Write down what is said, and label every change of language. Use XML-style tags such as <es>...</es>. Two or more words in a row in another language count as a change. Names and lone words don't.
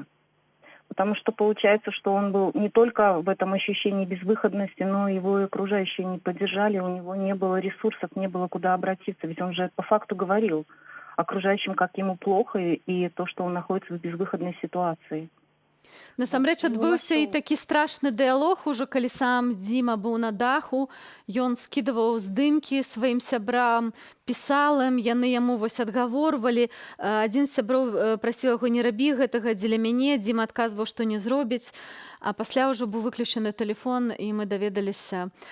<ru>Потому что получается, что он был не только в этом ощущении безвыходности, но его и окружающие не поддержали, у него не было ресурсов, не было куда обратиться. Ведь он же по факту говорил окружающим, как ему плохо, и то, что он находится в безвыходной ситуации.</ru> <be>Насамрэч адбыўся і такі страшны дыялог ужо, калі сам Дзіма быў на даху, ён скідываў здымкі сваім сябрам, пісаў ім, яны яму вось адгаворвалі. Адзін з сяброў прасіў яго: не рабі гэтага дзеля мяне, Дзіма адказваў, што не зробіць, а пасля ўжо быў выключаны тэлефон, і мы даведаліся.</be>